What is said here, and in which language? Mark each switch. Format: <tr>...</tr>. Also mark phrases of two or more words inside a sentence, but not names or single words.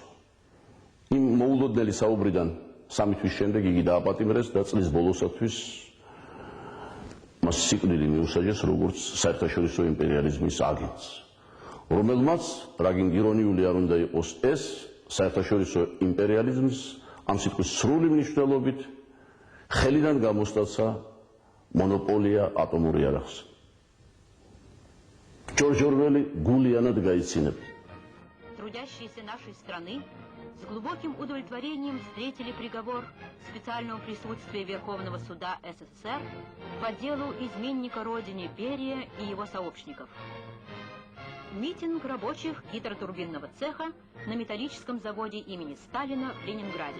<ka>იმ მოულოდნელი საუბრიდან 3 თვის შემდეგ იგი დააპატიმრეს და წლის ბოლოსათვის მას სიკვდილი მიუსაჯეს როგორც საერთაშორისო იმპერიალიზმის აგენტს, რომელმაც რაგინ ირონიული არ უნდა იყოს ეს, საერთაშორისო იმპერიალიზმს ამ სიტყვის სრული მნიშვნელობით ხელიდან გამოსტაცა მონოპოლია ატომურ იარაღს. ჯორჯ ორველი გულიანად გაიცინებს.</ka> <ru>Трудящиеся нашей страны с глубоким удовлетворением встретили приговор специального присутствия Верховного суда СССР по делу изменника Родине Берия и его сообщников. Митинг рабочих гидротурбинного цеха на металлическом заводе имени Сталина в Ленинграде.</ru>